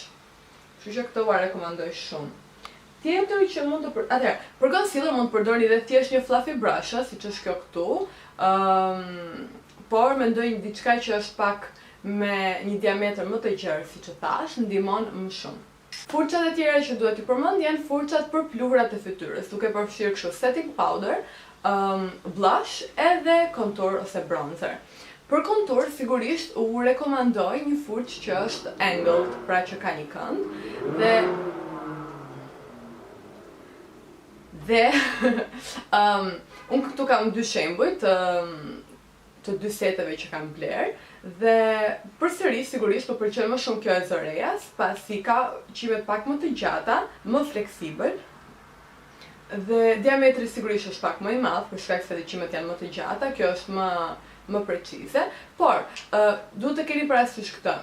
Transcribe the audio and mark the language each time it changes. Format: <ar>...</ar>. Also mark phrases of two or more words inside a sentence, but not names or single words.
<sq>Kështu që këtë ua rekomandoj shumë. Tjetër që mund të për concealer mund të përdorni dhe thjesht një</sq> <en>fluffy brush,</en> <sq>siç është kjo këtu. Por mendoj diçka që është pak me një diametër më të gjerë, siç e thash, ndihmon më shumë. Furçat e tjera që duhet t'ju përmend janë furçat për pluhurat e fytyrës, duke përfshirë kështu</sq> <en>setting powder,</en> <sq>blush edhe contour ose bronzer. Për contour sigurisht u rekomandoj një furçë që është angled, pra që ka një kënd dhe unë këtu kam dy shembuj të dy seteve që kam blerë dhe përsëri sigurisht më pëlqen më shumë kjo e Zoreyas, pasi ka qimet pak më të gjata, më fleksibël dhe diametri sigurisht është pak më i madh për shkak se qimet janë më të gjata, kjo është më precize, por duhet të keni parasysh këtë.</sq>